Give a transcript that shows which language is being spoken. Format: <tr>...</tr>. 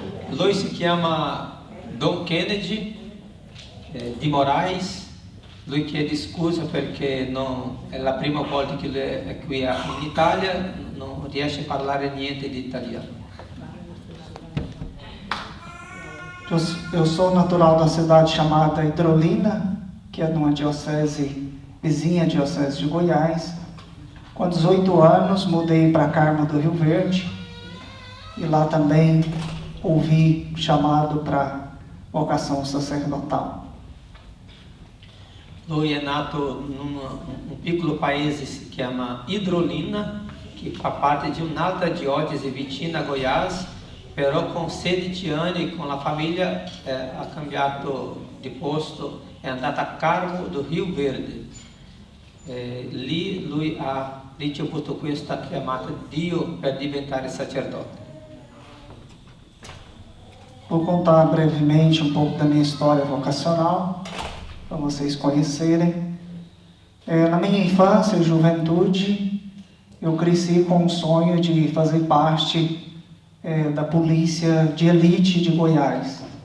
<it>Lui si chiama Don Kennedy di Moraes, lui chiede scusa perché è la prima volta che lui è qui in Italia, non riesce a parlare niente di italiano.</it> <pt>Eu sou natural da cidade chamada Hidrolina, que é numa diocese vizinha, diocese de Goiás. Com 18 anos, mudei para Carmo do Rio Verde e lá também ouvi chamado para vocação sacerdotal.</pt> <it>Lui è nato in un piccolo paese che si chiama Hidrolina, che fa parte di un'altra diocesi vicina a Goiás, però con 16 anni con la famiglia ha cambiato di posto, è andato a Carmo do Rio Verde. Lì lui ha ricevuto questa chiamata di Dio per diventare sacerdote.</it> <pt>Vou contar brevemente um pouco da minha história vocacional, para vocês conhecerem. Na minha infância e juventude, eu cresci com o sonho de fazer parte da polícia de elite de Goiás.</pt>